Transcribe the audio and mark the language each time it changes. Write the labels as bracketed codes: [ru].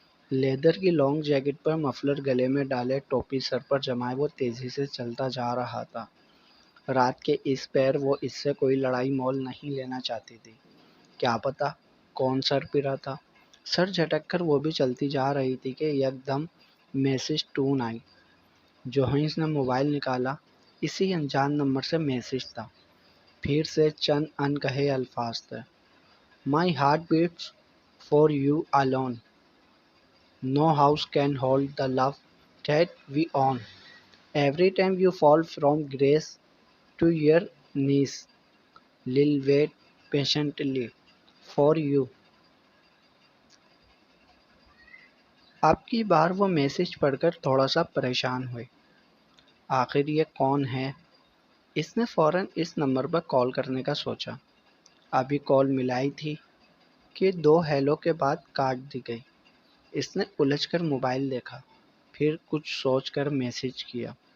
[ur] Leather کی long jacket پر muffler گلے میں ڈالے، ٹوپی سر پر جمائے وہ تیزی سے چلتا جا رہا تھا۔ رات کے اس پیر وہ اس سے کوئی لڑائی مول نہیں لینا چاہتی تھی۔ کیا پتا کون سر پرا تھا؟ سر جھٹک کر وہ بھی چلتی جا رہی تھی کہ یکدم میسج ٹون آئی۔ جوہنس نے موبائل نکالا، اسی انجان نمبر سے میسج تھا۔ پھر سے چند ان کہے الفاظ تھے۔ [en] My heart beats for you alone. No house can hold the love that we own. Every time you fall from grace to your knees, Lil wait patiently for you. [ur] اب کی بار وہ میسج پڑھ کر تھوڑا سا پریشان ہوئی۔ آخر یہ کون ہے؟ اس نے فوراً اس نمبر پر کال کرنے کا سوچا۔ ابھی کال ملائی تھی کہ دو ہیلو کے بعد کاٹ دی گئی۔ اس نے الجھ کر موبائل دیکھا، پھر کچھ سوچ کر میسج کیا۔